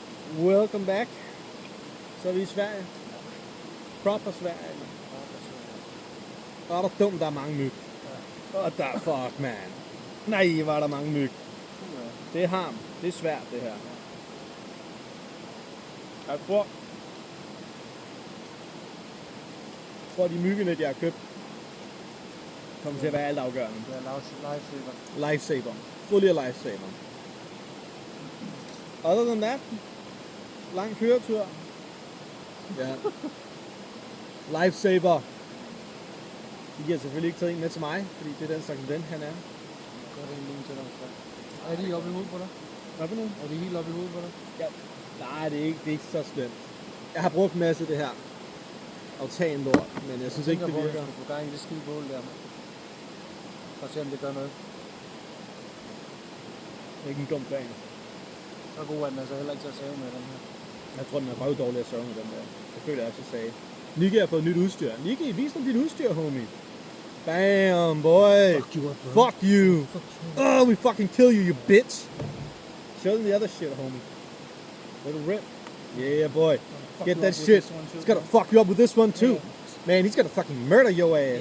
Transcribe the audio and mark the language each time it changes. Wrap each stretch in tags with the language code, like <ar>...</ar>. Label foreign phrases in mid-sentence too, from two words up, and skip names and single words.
<en>Welcome back.</en> <da>Så er vi i Sverige. Proper Sverige. Og er der dumt, der er mange myg. Og der er</da> <en>fuck, man.</en> <da>Nej, var der mange myg. Det er harm. Det er svært, det her. Jeg tror de myggenet, jeg har købt, kommer til at være altafgørende. Det er lifesaver.</da> <en>Lifesaver. Fully a lifesaver. Other than that,</en> <da>lang køretur. Ja. Lifesaver. De giver selvfølgelig ikke taget en med til mig, fordi det er den slags den han er. Gør det en lille til dig. Er de oppe i hovedet på dig? Hvad for noget? Er de helt oppe i hovedet på dig? Ja. Nej, det er ikke så slemt. Jeg har brugt en masse af det her altanlort, men jeg synes ikke, det virker. Jeg tænker på, at du får gang i det skide bål der. For at se, om det gør noget. Det er ikke en dum plan. Så god er den altså heller ikke til at save med den her. Jeg tror, den er røvdårlig at sørge med den der. Det føler jeg også, jeg sagde. Nicky har fået nyt udstyr. Nicky, vis dem dit udstyr,</da> <en>homie. Bam, boy. Fuck you up, bro. Fuck you. Oh, we fucking kill you, you bitch. Show them the other shit, homie. Little rip. Yeah, boy. Get that shit. He's gonna fuck you up with this one, too. Man, he's gonna fucking murder your ass.</en>